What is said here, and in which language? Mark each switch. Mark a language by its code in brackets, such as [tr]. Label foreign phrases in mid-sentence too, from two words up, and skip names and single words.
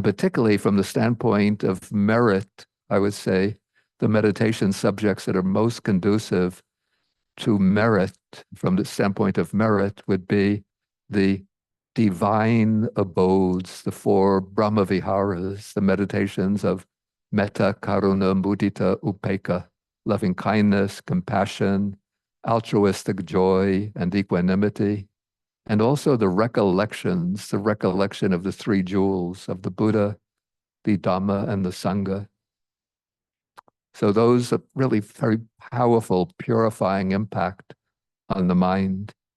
[en] particularly from the standpoint of merit, I would say the meditation subjects that are most conducive to merit from the standpoint of merit would be the divine abodes, the 4 Brahma Viharas, the meditations of [pi] metta, karuna, mudita, upekkha, [en] loving kindness, compassion, altruistic joy, and equanimity. And also the recollections, the recollection of the 3 jewels of the Buddha, the Dhamma, and the Sangha. So those are really very powerful, purifying impact on the mind.